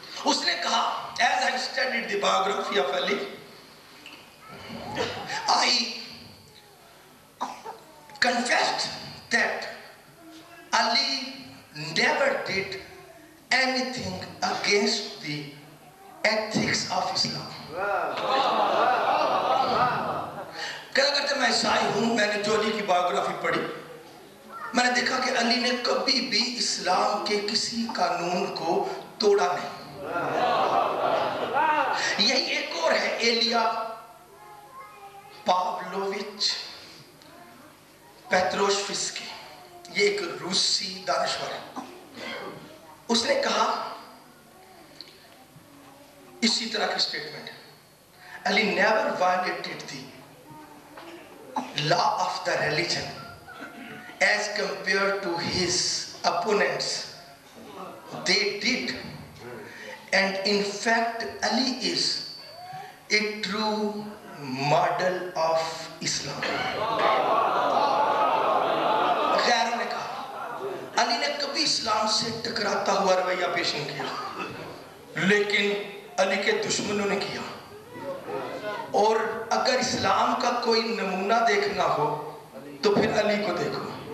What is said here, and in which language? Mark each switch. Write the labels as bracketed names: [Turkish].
[Urdu] اس نے کہا, [English] as I studied the biography of Ali, I confessed that Ali never did anything against the ethics of Islam. [Urdu] کہا کرتے میں عیسائی ہوں, میں نے جو علی کی بایوگرافی پڑھی, میں نے دیکھا کہ علی نے کبھی بھی اسلام کے کسی قانون کو توڑا نہیں. یہی ایک اور ہے, ایلیا پاولوچ پیٹروشفسکی, یہ ایک روسی دانشور ہے. اس نے کہا اسی طرح کی statement, [English] Ali never violated the law of the religion as compared to his opponents. They did, and in fact Ali is a true model of Islam. [Urdu] غیروں نے کہا علی نے کبھی اسلام سے ٹکراتا ہوا رویہ پیش نہیں کیا, لیکن علی کے دشمنوں نے کیا. اور اگر اسلام کا کوئی نمونہ دیکھنا ہو تو پھر علی کو دیکھو.